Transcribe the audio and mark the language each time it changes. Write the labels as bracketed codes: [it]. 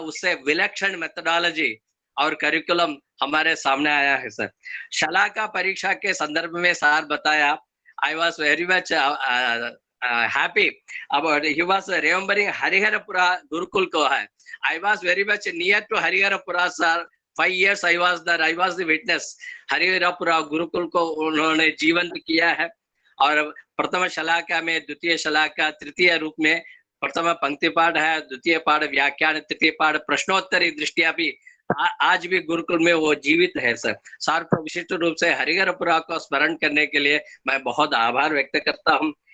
[hi] उससे विलक्षण मेथोडोलॉजी और करिकुलम हमारे सामने आया है सर। शलाका परीक्षा के संदर्भ में सर बताया, [en] I was very much happy about, he was remembering [hi] Hariharpura Gurukul को है। [en] I was very much near to Hariharpura sir. 5 years I was there, I was the witness। [hi] Hariharpura Gurukul को उन्होंने जीवंत किया है। और प्रथम शलाका में, द्वितीय शलाका, तृतीय रूप में प्रथम पंक्ति पाठ है, द्वितीय पाठ व्याख्यान, तृतीय पाठ प्रश्नोत्तरी दृष्टिया भी आज भी गुरुकुल में वो जीवित है सर। सर को विशिष्ट रूप से हरिहरपुरा को स्मरण करने के लिए मैं बहुत आभार व्यक्त करता हूँ।